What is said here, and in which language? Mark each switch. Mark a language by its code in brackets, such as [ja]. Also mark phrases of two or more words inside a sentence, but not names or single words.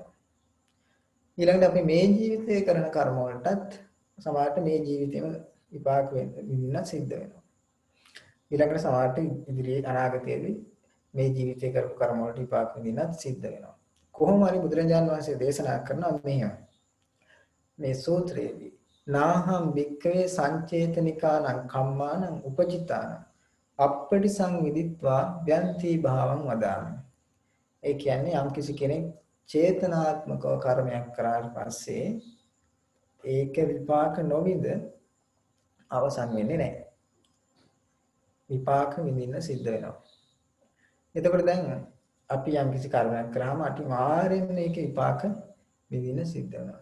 [si] ඊළඟට අපි මේ ජීවිතේ කරන කර්ම වලටත් සමහරට මේ ජීවිතේම විපාක වෙන්න සිද්ධ වෙනවා. ඊළඟට සමහරට ඉදිරියේ අනාගතයේදී මේ ජීවිතේ කරපු කර්ම වලට විපාක විඳින්නත් සිද්ධ වෙනවා. කොහොම හරි බුදුරජාණන් වහන්සේ දේශනා කරනවා මෙහෙම. මේ සූත්‍රයේදී [pi] නාහම් වික්කවේ සංචේතනිකානං කම්මානං උපජිතානං අප්පටි සංවිදිත්වා ව්‍යන්ති භාවං වදාමි. [si] ඒ කියන්නේ යම් කිසි කෙනෙක් චේතනාත්මකව කර්මයක් කරාට පස්සේ ඒක විපාක නොවිඳ අවසන් වෙන්නේ නැහැ. විපාක විඳින්න සිද්ධ වෙනවා. එතකොට දැන් අපි යම් කිසි කර්මයක් කරාම අනිවාර්යෙන්ම ඒකේ විපාක විඳින්න සිද්ධ වෙනවා.